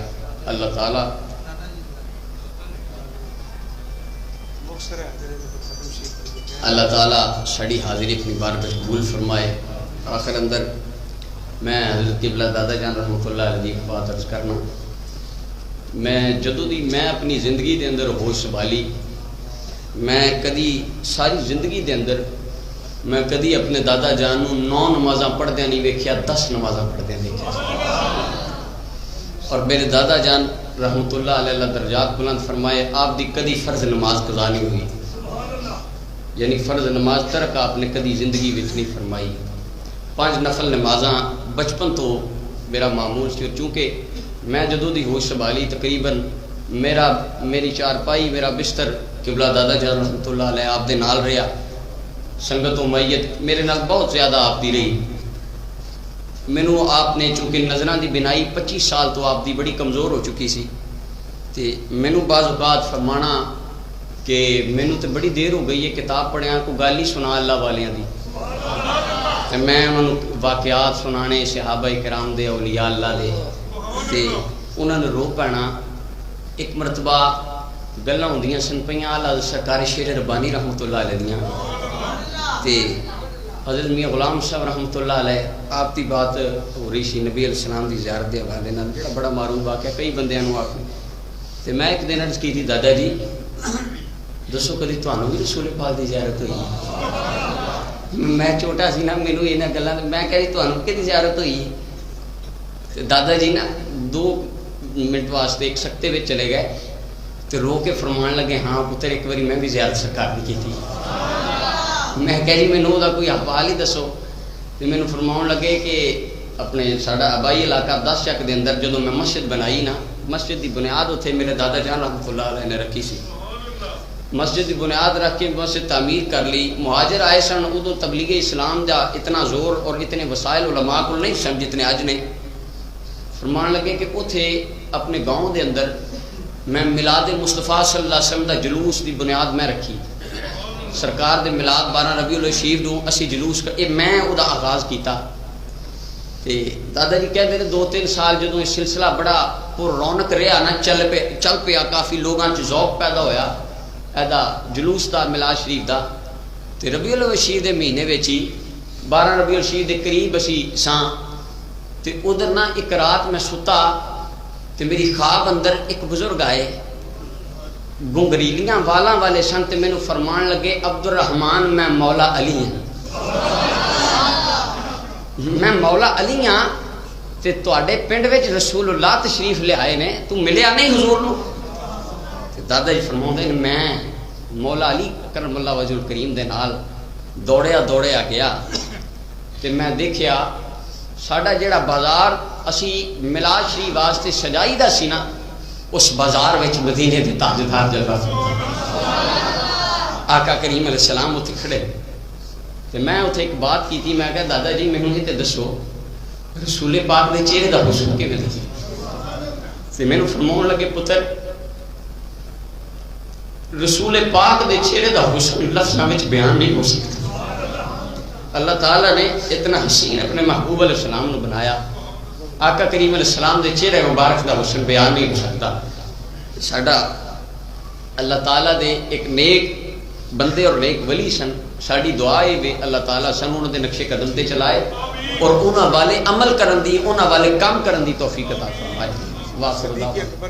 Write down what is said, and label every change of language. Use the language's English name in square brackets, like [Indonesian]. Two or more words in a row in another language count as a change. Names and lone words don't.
[Punjabi] اللہ تعالی ساری حاضری اپنی بارگاہ قبول فرمائے۔ آخر اندر میں حضرت قبلہ دادا جان [Arabic] رحمۃ اللہ علیہ [Punjabi] کی بات عرض کرنا، میں اپنی زندگی دے اندر ہوش سنبھالی، میں کدی ساری زندگی دے اندر میں کدی اپنے دادا جان 9 نمازاں پڑھدیا نہیں ویکھیا، 10 نمازاں پڑھدیا دیکھیا۔ اور میرے دادا جان [Arabic] رحمۃ اللہ علیہ [Punjabi] اللہ درجات بلند فرمائے، آپ دی کدی فرض نماز قضا نہیں ہوئی، یعنی فرض نماز ترک آپ نے کدی زندگی وچ نہیں فرمائی۔ 5 نفل نمازاں بچپن تو میرا معمول سی، چونکہ میں جدوں دی ہوش سنبھالی تقریباً میری چارپائی میرا بستر قبلہ دادا جان [Arabic] رحمۃ اللہ علیہ [Punjabi] آپ دے نال رہا، سنگت و میت میرے نال بہت زیادہ آپ دی رہی۔ مینوں آپ نے چونکہ نظراں دی بنائی 25 سال تو آپ دی بڑی کمزور ہو چکی سی، تے مینوں بعض اوقات فرمانا کہ مینوں تے بڑی دیر ہو گئی ہے کتاب پڑھیاں، کو گل ہی سنا اللہ والیاں دی، تے میں انہوں واقعات سنانے صحابہ کرام دے، اولیاء اللہ دے، تے انہوں نے رو پینا۔ ایک مرتبہ گلاں ہوندیاں سن پیاں اعلیٰ سرکار شیر ربانی [Arabic] رحمۃ اللہ علیہ [Punjabi] دیاں، تے حضرت میاں غلام صاحب [Arabic] رحمۃ اللہ علیہ [Urdu] آپ کی بات ہو رہی [Punjabi] سی نبی [Arabic] علیہ السلام [Urdu] کی زیارت کے حوالے [Punjabi] نال، جڑا بڑا معروف واقعہ کئی بندیاں نوں آپ تے میں [Urdu] ایک دن عرض کی تھی، [Punjabi] دادا جی دسو کدی تانوں بھی رسول پاک کی زیارت ہوئی؟ میں چھوٹا سی نا، مینوں انہاں گلاں میں کہی تانوں کدی زیارت ہوئی؟ تے دادا جی نا 2 منٹ واسطے ایک سکتے وچ چلے گئے تے رو کے فرمان لگے، ہاں پتر ایک باری میں بھی زیارت سرکار دی کیتی۔ میں کہہ جی مینوں دا کوئی حوال ہی دسو، تے مینوں فرماؤن لگے کہ اپنے ساڈا آبائی علاقہ 10 چک دے اندر جدوں میں مسجد بنائی نا، مسجد دی بنیاد اتنے میرے دادا جان [Arabic] رحمۃ اللہ علیہ [Punjabi] نے رکھی سی، مسجد دی بنیاد رکھ کے مسجد تعمیر کر لی۔ مہاجر آئے سن، ادو تبلیغ اسلام دا اتنا زور اور اتنے وسائل علماء کو نہیں سن جتنے اج نے۔ فرمان لگے کہ اتھے اپنے گاؤں دے اندر میں میلاد مصطفیٰ [Arabic] صلی اللہ علیہ وسلم [Punjabi] دا جلوس دی بنیاد میں رکھی، سرکار دے میلاد 12 ربیع الشریف نوں اسی جلوس میں او دا آغاز کیتا۔ تے دادا جی کہتے ہیں 2-3 سال جدوں یہ سلسلہ بڑا پر رونق رہا نا، چل پیا، کافی لوگاں چ ذوق پیدا ہویا ایدا جلوس دا میلاد شریف دا، تے ربیع الشریف دے مہینے وچ ہی 12 ربیع الشریف دے قریب اسی ساں، تے ادھر نا ایک رات میں ستا تے میری خواب اندر ایک بزرگ آئے، گنگریلیاں والاں والے سن، تے مینوں فرمان لگے عبد الرحمان [Urdu] میں مولا علی ہوں، [Punjabi] میں مولا علی ہاں، تے تواڈے پنڈ وچ رسول اللہ تشریف لے آئے نے، تو ملیا نہیں حضور نو؟ تے دادا جی فرماؤندے نے میں مولا علی [Arabic] کرم اللہ وجہ الکریم [Punjabi] دے نال دوڑیا گیا، تے میں دیکھیا ساڈا جڑا بازار اسی میلاد شریف واسطے سجائی دا سی نا، اس بازار وچ مدینے دے تاجدار جلوہ آقا کریم [Arabic] علیہ السلام [Punjabi] اتنے کھڑے، تے میں اتنے [Urdu] ایک بات کی تھی، [Punjabi] میں کہا دادا جی مینوں یہ تے دسو رسول پاک دے چہرے دا حسن کیویں دسی؟ تے مینوں فرماؤن لگے پتر رسول پاک دے چہرے دا حسن لفظاں وچ بیان نہیں ہو سکتا، اللہ تعالیٰ نے اتنا حسین اپنے محبوب [Arabic] علیہ السلام [Punjabi] نے بنایا، آقا کریم [Arabic] علیہ السلام [Punjabi] دے چہرے مبارک دا حسن بیان نہیں ہو سکتا۔ ساڈا اللہ تعالیٰ دے ایک نیک بندے اور نیک ولی سن، ساری دعا ہے اللہ تعالیٰ سن انہوں دے نقشے قدم تے چلائے اور انہاں والے عمل کرن دی، انہاں والے کام کرن دی توفیق عطا فرمائے۔